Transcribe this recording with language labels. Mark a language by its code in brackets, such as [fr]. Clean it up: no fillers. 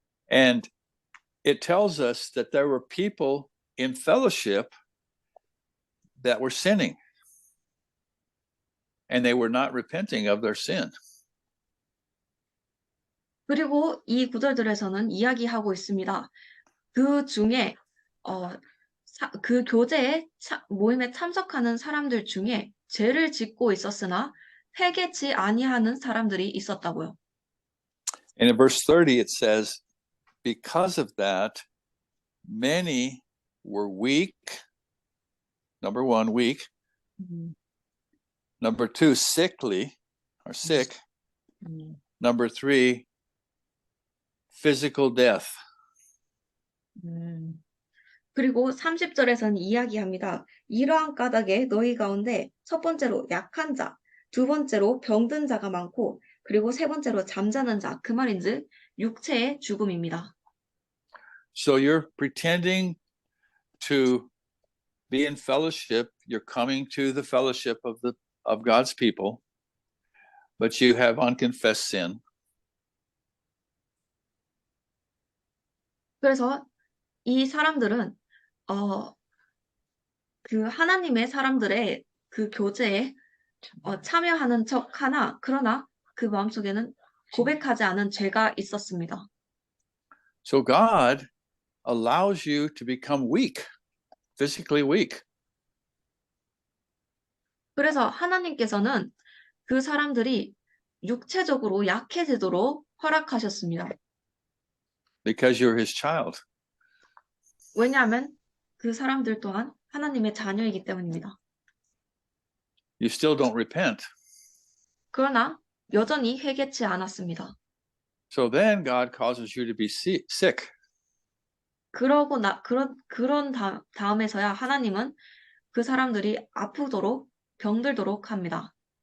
[en] And it tells us that there were people in fellowship that were sinning, and they were not repenting of their sin. [ko] 그리고 이 구절들에서는 이야기하고 있습니다. 그 중에 그 교제에 모임에 참석하는 사람들 중에 죄를 짓고 있었으나 회개치 아니하는 사람들이 있었다고요. [en] And in verse 30 it says, because of that, many were weak. Number one, weak. Number two, sickly or sick. Number three, physical death. [ko] 그리고 30절에서는 이야기합니다. 이러한 까닭에 너희 가운데 첫 번째로 약한 자, 두 번째로 병든 자가 많고, 그리고 세 번째로 잠자는 자. 그 말인즉 육체의 죽음입니다. [en] So you're pretending to be in fellowship. You're coming to the fellowship of God's people, but you have unconfessed sin. [ko] 그래서 이 사람들은 그 하나님의 사람들의 그 교제에 참여하는 척 하나, 그러나 그 마음속에는 고백하지 않은 죄가 있었습니다. [en] So God allows you to become weak, physically weak. [ko] 그래서 하나님께서는 그 사람들이 육체적으로 약해지도록 허락하셨습니다. [en] Because you're his child. [ko] 왜냐하면 그 사람들 또한 하나님의 자녀이기 때문입니다. [en] You still don't repent. [ko] 그러나 여전히 회개치 않았습니다. [en] So then God causes you to be sick. [ko] 그런 다음에서야 하나님은 그 사람들이 아프도록 병들도록 합니다.